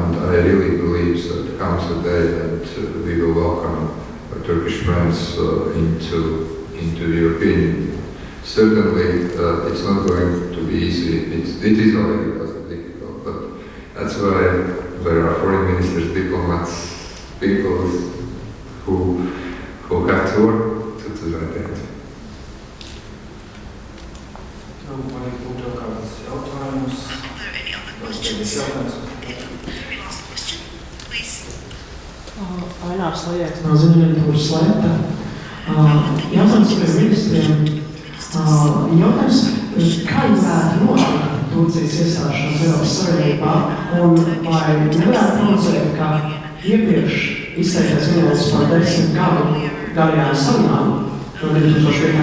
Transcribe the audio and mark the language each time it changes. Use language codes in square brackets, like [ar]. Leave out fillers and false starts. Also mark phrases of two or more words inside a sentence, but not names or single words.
[en] And I really believe that comes a day that we will welcome our Turkish friends into the European Union. Certainly, it's not going to be easy. It is already difficult, but that's why there are foreign ministers, diplomats, people who to, [lv] tad uzvērtēt. Vai būtu jau kādas jautājumus? Ainārs Lajēks no ziņaģentūras Lieta. Jautājums par ministriem. Jautājums, kā varētu notikt Turcijas iestāšanās Eiropas Savienībā un vai nevarētu prognozēt, ka iepriekš izteiktais vienots par 10 gadu garajām sarunām no 2005.